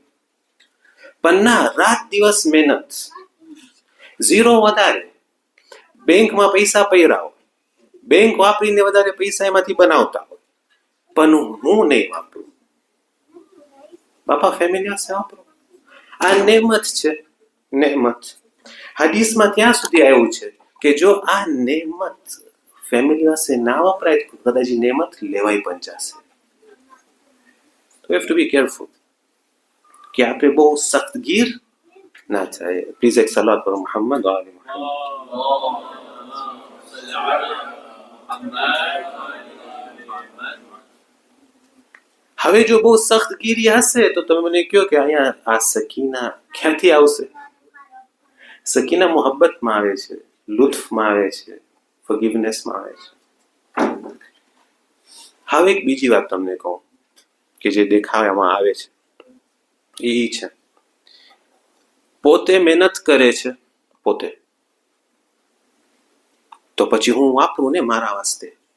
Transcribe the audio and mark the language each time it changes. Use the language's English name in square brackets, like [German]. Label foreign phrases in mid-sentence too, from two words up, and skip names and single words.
[Gujarati] પણ ના, રાત દિવસ મહેનત, ઝીરો વધારે, બેંકમાં પૈસા પૈરા હોય, બેંક વાપરીને વધારે પૈસા એમાંથી બનાવતા હોય, પણ હું નહીં વાપરું. બાપા ફેમિલી પાસે વાપરો. આ નેમત છે, નેમત. હદીસમાં ત્યાં સુધી આવ્યું છે કે જો આ નેમત ફેમિલી પાસે ના વપરાય તો કદાચ નેમત લેવાઈ પણ જશે. [English] We have to be careful. [Gujarati] કે આપણે બહુ સખ્તગીર ના થાય. પ્લીઝ એક સલાત કરો [Arabic] محمد وآل محمد. اللهم صل على محمد محمد. [Gujarati] હવે જો બહુ સખ્તગીરી હશે તો તમે મને કહો કે અહીંયા આ સકીના ક્યાંથી આવશે? સકીના મોહબ્બતમાં આવે છે, લુત્ફમાં આવે છે, ફોરગિવનેસમાં આવે છે. હવે એક બીજી વાત તમને કહું કે જે દેખાવામાં આવે છે એ છે પોતે મહેનત કરે છે પોતે, તો પછી હું વાપરું ને મારા વાસ્તે.